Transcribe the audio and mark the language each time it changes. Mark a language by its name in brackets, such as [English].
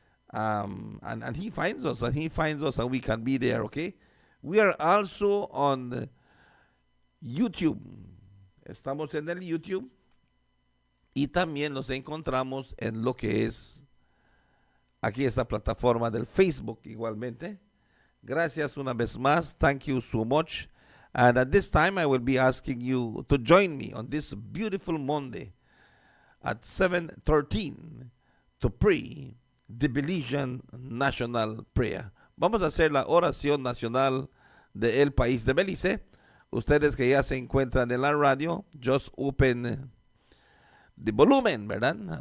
[English] And he finds us, and we can be there, okay? We are also on YouTube. [Spanish] Estamos en el YouTube y también nos encontramos en lo que es aquí esta plataforma del Facebook igualmente. Gracias una vez más. [English] Thank you so much. And at this time I will be asking you to join me on this beautiful Monday at 7:13 to pray the Belizean National Prayer. [Spanish] Vamos a hacer la oración nacional del país de Belice. Ustedes que ya se encuentran en la radio, [English] just open the volumen, [Spanish] ¿verdad?